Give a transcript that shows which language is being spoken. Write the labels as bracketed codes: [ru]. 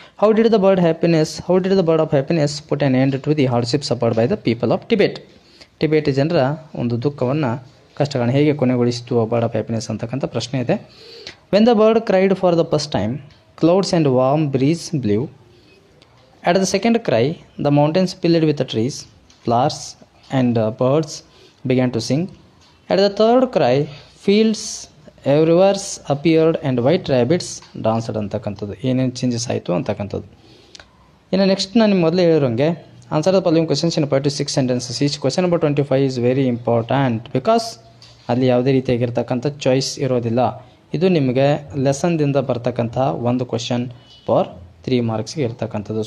[en] How did the bird of happiness put an end to the hardship suffered by the people of Tibet. [kn] Tibet ಜನರ ಒಂದು ದುಃಖವನ್ನು, ಕಷ್ಟಗಳನ್ನು ಹೇಗೆ ಕೊನೆಗೊಳಿಸಿತು bird of happiness ಅಂತಕ್ಕಂಥ ಪ್ರಶ್ನೆ ಇದೆ. [en] When the bird cried for the first time, clouds and warm breeze blew. At the second cry, the mountains filled with the trees, flowers and birds began to sing. At the third cry, fields everywhere appeared and white rabbits danced [kn] ಅಂತಕ್ಕಂಥದ್ದು. ಏನೇನು changes ಆಯಿತು ಅಂತಕ್ಕಂಥದ್ದು. ಇನ್ನು next ನಾನು ನಿಮ್ಮ ಮೊದಲೇ ಹೇಳಿರೋಂಗೆ, [en] Answer the following questions in 5 to 6 sentences each. Question number 25 is very important because [kn] ಅಲ್ಲಿ ಯಾವುದೇ ರೀತಿಯಾಗಿರ್ತಕ್ಕಂಥ ಚಾಯ್ಸ್ ಇರೋದಿಲ್ಲ. ಇದು ನಿಮಗೆ ಲೆಸನ್ದಿಂದ ಬರ್ತಕ್ಕಂತಹ ಒಂದು ಕ್ವೆಶನ್ ಫಾರ್ 3 marksಗೆ ಇರ್ತಕ್ಕಂಥದ್ದು.